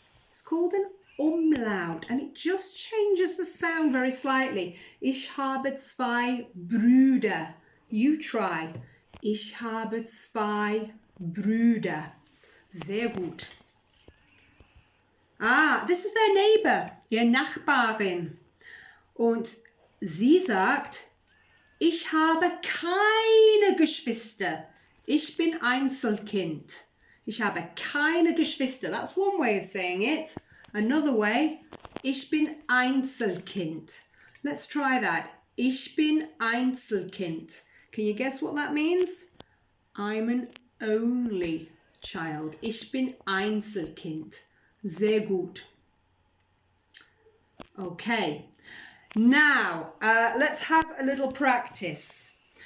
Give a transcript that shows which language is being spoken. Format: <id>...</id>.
<en>It's called an Umlaut, and it just changes the sound very slightly.</en> <de>Ich habe 2 Brüder.</de> <en>You try.</en> <de>Ich habe 2 Brüder. Sehr gut.</de> <en>This is their neighbor,</en> <de>ihr Nachbarin. Und sie sagt, ich habe keine Geschwister. Ich bin Einzelkind. Ich habe keine Geschwister.</de> <en>That's one way of saying it. Another way,</en> <de>ich bin Einzelkind.</de> <en>Let's try that.</en> <de>Ich bin Einzelkind.</de> <en>Can you guess what that means? I'm an only child.</en> <de>Ich bin Einzelkind. Sehr gut.</de> <en>Okay. Now, let's have a little practice.</en>